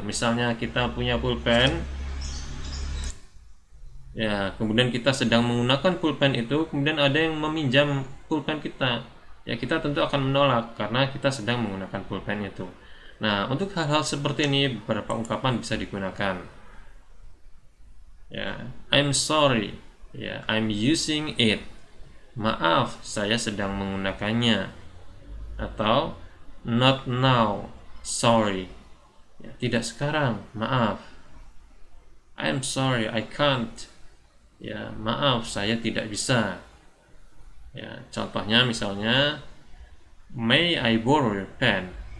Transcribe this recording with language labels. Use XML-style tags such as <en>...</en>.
<id>Misalnya kita punya pulpen, ya, kemudian kita sedang menggunakan pulpen itu, kemudian ada yang meminjam pulpen kita, ya kita tentu akan menolak karena kita sedang menggunakan pulpen itu. Nah, untuk hal-hal seperti ini beberapa ungkapan bisa digunakan.</id> <en>Ya, I'm sorry, ya, I'm using it.</en> <id>Maaf, saya sedang menggunakannya.</id> <en>Atau not now, sorry.</en> <id>Ya, tidak sekarang, maaf.</id> <en>I'm sorry, I can't.</en> <id>Ya, maaf, saya tidak bisa. Ya, contohnya misalnya,</id> <en>may I borrow your pen?</en>